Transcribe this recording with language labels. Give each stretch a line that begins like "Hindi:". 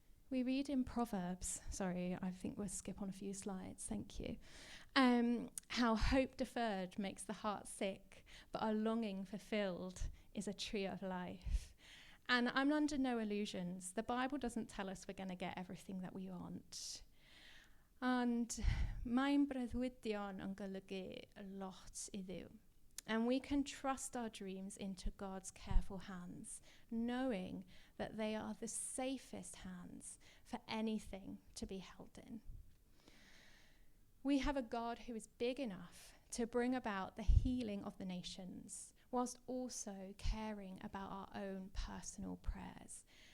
English: We read in Proverbs, I think we'll skip on a few slides, thank you, how hope deferred makes the heart sick, but a longing fulfilled is a tree of life. And I'm under no illusions. The Bible doesn't tell us we're going to get everything that we want.
Welsh: And mae'n breuddwydion yn golygu lot iddw.
English: And we can trust our dreams into God's careful hands, knowing that they are the safest hands for anything to be held in. We have a God who is big enough to bring about the healing of the nations, whilst also caring about our own personal prayers.